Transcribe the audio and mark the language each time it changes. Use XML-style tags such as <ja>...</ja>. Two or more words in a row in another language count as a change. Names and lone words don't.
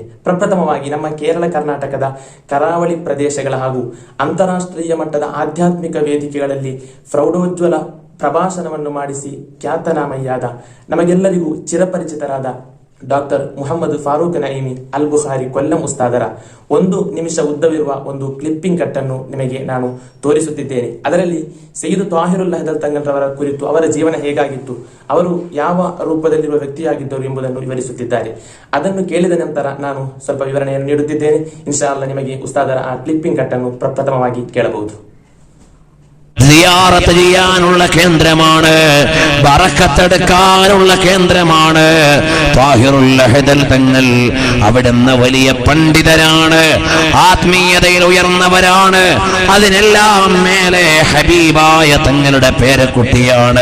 <kn>ಪ್ರಪ್ರಥಮವಾಗಿ ನಮ್ಮ ಕೇರಳ ಕರ್ನಾಟಕದ ಕರಾವಳಿ ಪ್ರದೇಶಗಳ ಹಾಗೂ ಅಂತಾರಾಷ್ಟ್ರೀಯ ಮಟ್ಟದ ಆಧ್ಯಾತ್ಮಿಕ ವೇದಿಕೆಗಳಲ್ಲಿ ಪ್ರೌಢೋಜ್ವಲ ಪ್ರಭಾಷಣವನ್ನು ಮಾಡಿಸಿ ಖ್ಯಾತನಾಮಯ್ಯಾದ ನಮಗೆಲ್ಲರಿಗೂ ಚಿರಪರಿಚಿತರಾದ ಡಾಕ್ಟರ್ ಮುಹಮ್ಮದ್ ಫಾರೂಕ್ ನঈಮಿ ಅಲ್ ಬುಖಾರಿ ಕೊಲ್ಲಂ ಉಸ್ತಾದರ 1 ನಿಮಿಷ ಉದ್ದವಿರುವ ಒಂದು ಕ್ಲಿಪ್ಪಿಂಗ್ ಕಟ್ಟನ್ನು ನಿಮಗೆ ನಾನು ತೋರಿಸುತ್ತಿದ್ದೇನೆ. ಅದರಲ್ಲಿ ಸೈಯದ್ ತ್ವಾಹಿರುಲ್ ಅಹದಲ್ ತಂಗಲ್ರವರ ಕುರಿತು ಅವರ ಜೀವನ ಹೇಗಾಗಿತ್ತು, ಅವರು ಯಾವ ರೂಪದಲ್ಲಿರುವ ವ್ಯಕ್ತಿಯಾಗಿದ್ದರು ಎಂಬುದನ್ನು ವಿವರಿಸುತ್ತಿದ್ದಾರೆ. ಅದನ್ನು ಕೇಳಿದ ನಂತರ ನಾನು ಸ್ವಲ್ಪ ವಿವರಣೆಯನ್ನು ನೀಡುತ್ತಿದ್ದೇನೆ.</kn> <ar>إن شاء الله</ar> <kn>ನಿಮಗೆ ಉಸ್ತಾದರ ಆ ಕ್ಲಿಪ್ಪಿಂಗ್ ಕಟ್ಟನ್ನು ಪ್ರಪ್ರಥಮವಾಗಿ ಕೇಳಬಹುದು.</kn> <ml>സിയാറത്ത് ചെയ്യാനുള്ള കേന്ദ്രമാണ്, ബറക്കത്തെടുക്കാനുള്ള കേന്ദ്രമാണ് ത്വാഹിറുൽ അഹദൽ തങ്ങൾ. അവിടുന്ന് വലിയ പണ്ഡിതരാണ്, ആത്മീയതയിൽ ഉയർന്നവരാണ്. അതിനെല്ലാം മേലെ ഹബീബായ തങ്ങളുടെ പേരക്കുട്ടിയാണ്.</ml>